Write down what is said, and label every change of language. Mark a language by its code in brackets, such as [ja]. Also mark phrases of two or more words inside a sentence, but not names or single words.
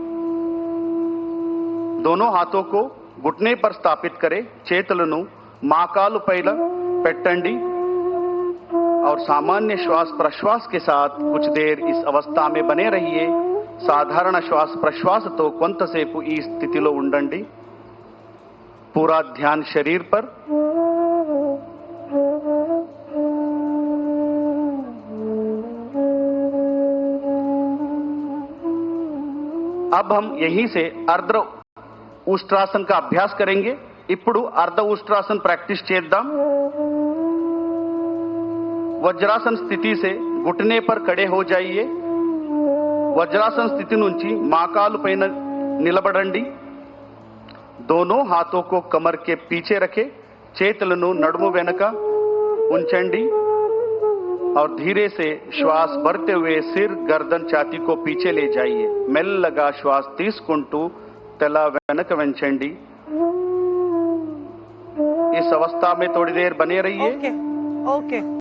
[hi] दोनों हाथों को घुटने पर स्थापित करें [te] చేతులను మాకాలు పైన పెట్టండి [hi] और सामान्य श्वास प्रश्वास के साथ कुछ देर इस अवस्था में बने रहिए साधारण श्वास प्रश्वास तो [te] కొంతసేపు ఈ స్థితిలో ఉండండి [hi] पूरा ध्यान शरीर पर अब हम यहीं से अर्ध उष्ट्रासन का अभ्यास करेंगे ఇప్పుడు अर्ध उष्ट्रासन प्रैक्टिस చేద్దాం वज्रासन स्थिति से घुटने पर खड़े हो जाइए वज्रासन स्थिति [te] నుంచి మాకాలు పైన నిలబడండి [hi] दोनों हाथों को कमर के पीछे रखें [te] చేతులను నడుము వెనక ఉంచండి [hi] और धीरे से श्वास भरते हुए सिर गर्दन छाती को पीछे ले जाइए మెల్లగా श्वास [te] తీసుకుంటూ తల వెనక వంచండి [hi] इस अवस्था में थोड़ी देर बने रहिए [en] ओके